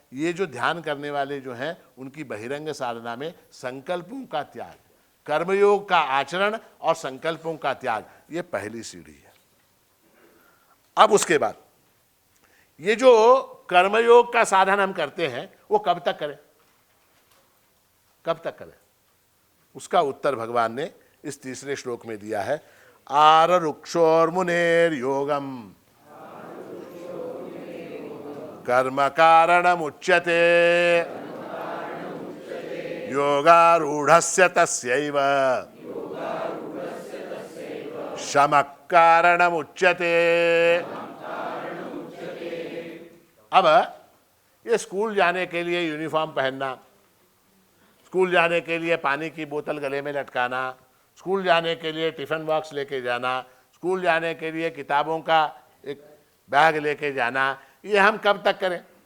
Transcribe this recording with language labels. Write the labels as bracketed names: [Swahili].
[Hindi] ये जो ध्यान करने वाले जो हैं उनकी बहिरंग साधना में संकल्पों का त्याग, कर्मयोग का आचरण और संकल्पों का त्याग, ये पहली सीढ़ी है। अब उसके बाद ये जो कर्मयोग का साधन हम करते हैं वो कब तक करें? कब तक करें? उसका उत्तर भगवान ने इस तीसरे श्लोक में दिया है। [Sanskrit] आररुक्षोर्मुनेर योगम कर्म कारणमुच्यते योगारूढ़स्य तस्यैव शमः कारणमुच्यते। [Hindi] अब ये स्कूल जाने के लिए यूनिफॉर्म पहनना, स्कूल जाने के लिए पानी की बोतल गले में लटकाना, स्कूल जाने के लिए टिफिन बॉक्स लेके जाना, स्कूल जाने के लिए किताबों का एक बैग लेके जाना, ये हम कब तक करें?